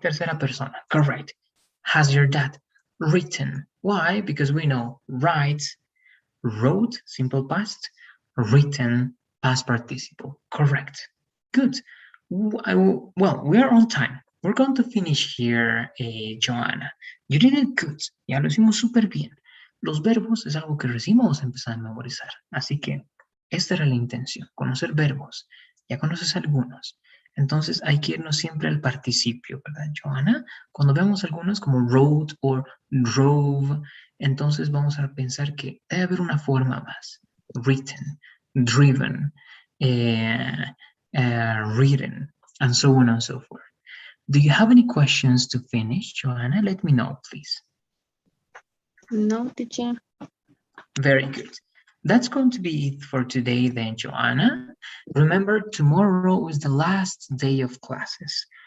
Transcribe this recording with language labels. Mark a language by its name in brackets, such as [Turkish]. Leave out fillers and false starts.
[English] Tercera persona, correct. Has your dad written? Why? Because we know write, wrote, simple past, written, past participle, correct. Good. Well, we are on time. We're going to finish here, Joanna. You did it good. [Spanish] Ya lo hicimos súper bien. Los verbos es algo que recién vamos a empezar a memorizar. Así que esta era la intención, conocer verbos. Ya conoces algunos. Entonces hay que irnos siempre al participio, ¿verdad, Joanna? Cuando vemos algunos como wrote o drove, entonces vamos a pensar que debe haber una forma más. [English] Written, driven, written, and so on and so forth. Do you have any questions to finish, Joanna? Let me know, please. No, teacher. Very good. That's going to be it for today then, Joanna. Remember, tomorrow is the last day of classes.